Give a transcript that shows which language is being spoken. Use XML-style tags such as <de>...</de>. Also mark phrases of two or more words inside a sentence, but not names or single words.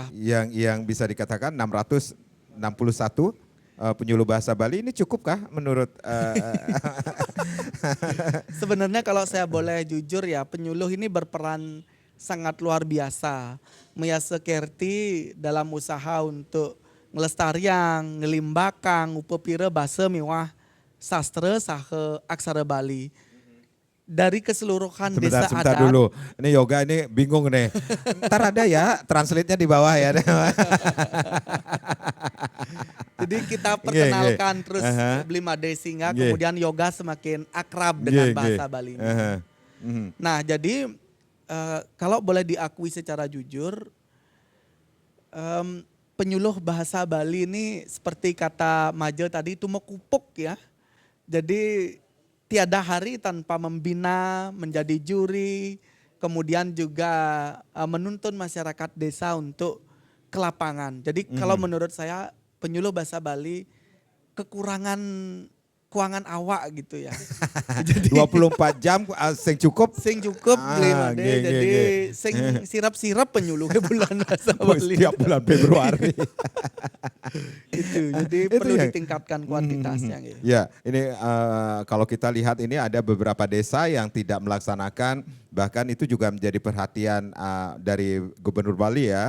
<id>yang bisa dikatakan 661 penyuluh bahasa Bali ini cukupkah menurut sebenarnya kalau saya boleh jujur ya, penyuluh ini berperan sangat luar biasa.</id> <ban>Maya sekerti dalam usaha untuk ngelestarian, ngelimbakang, upepira bahasa miwah sastra saha aksara Bali.</ban> <id>Dari keseluruhan desa sebentar adat. dulu. Ini yoga ini bingung nih. Ntar ada ya translate-nya di bawah ya. Jadi kita perkenalkan terus Aha. Blimade sehingga Nggih. kemudian yoga semakin akrab dengan Nggih, bahasa nggih. Bali. Aha. Mhm. Nah jadi kalau boleh diakui secara jujur, penyuluh bahasa Bali ini seperti kata Maje tadi itu mekupuk ya. Jadi tiada hari tanpa membina, menjadi juri, kemudian juga menuntun masyarakat desa untuk ke lapangan. Jadi kalau menurut saya penyuluh bahasa Bali kekurangan keuangan awak gitu ya. Jadi</id> <ban>24 jam sing cukup. sing cukup beli Ah,</ban> <id>made,</id> <ban>nggih, nggih,</ban> <id>jadi nggih.</id> <ban>sing sirap-sirap penyuluh bulan bahasa Oh,</ban> <id>Bali. setiap bulan Februari. Itu. Jadi Itu perlu yang- ditingkatkan kuantitasnya. Gitu. Ya, ini kalau kita lihat ini ada beberapa desa yang tidak melaksanakan, bahkan itu juga menjadi perhatian dari Gubernur Bali ya.</id>